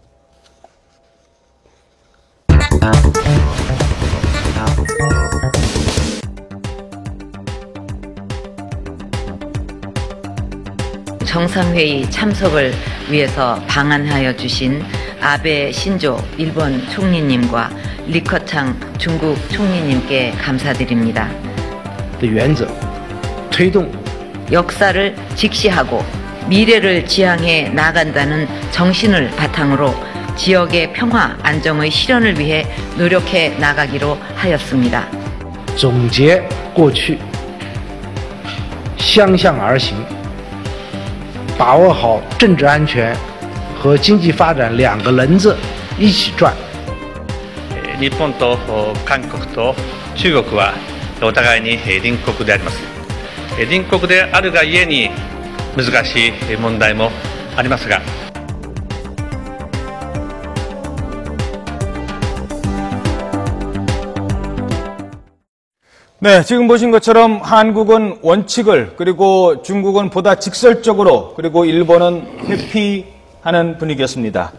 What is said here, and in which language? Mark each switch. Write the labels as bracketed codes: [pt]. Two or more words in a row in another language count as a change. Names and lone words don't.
[ko] 정상회의 참석을 위해서 방한하여 주신 아베 신조 일본 총리님과 리커창 중국 총리님께 감사드립니다. 역사를 직시하고 미래를 지향해 나간다는 정신을 바탕으로 지역의 평화 안정의 실현을 위해 노력해 나가기로 하였습니다. [zh] 总结过去，相向而行，把握好政治安全和经济发展两个轮子一起转。 [ja] 日本と韓国と中国はお互いに隣国であります。隣国であるがゆえに難しい問題もありますが、 [ko] 네, 지금 보신 것처럼 한국은 원칙을 그리고 중국은 보다 직설적으로 그리고 일본은 회피하는 분위기였습니다.